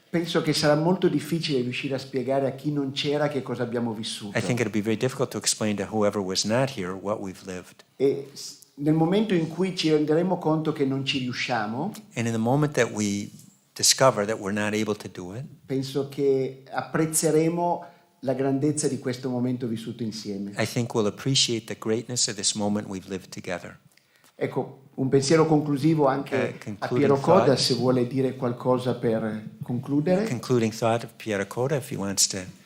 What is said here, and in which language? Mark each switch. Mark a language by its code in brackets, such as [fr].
[it] Penso che sarà molto difficile riuscire a spiegare a chi non c'era che cosa abbiamo vissuto. [en] I think it'd be very difficult to explain to whoever was not here what we've lived. [it] E nel momento in cui ci renderemo conto che non ci riusciamo, [en] And in the moment that we discover that we're not able to do it, [it] penso che apprezzeremo la grandezza di questo momento vissuto insieme. [en] I think we'll appreciate the greatness of this moment we've lived together. [it] Ecco, un pensiero conclusivo anche a Piero Coda, se vuole dire qualcosa per concludere. [en] Concluding thought of Piero Coda, if he wants to.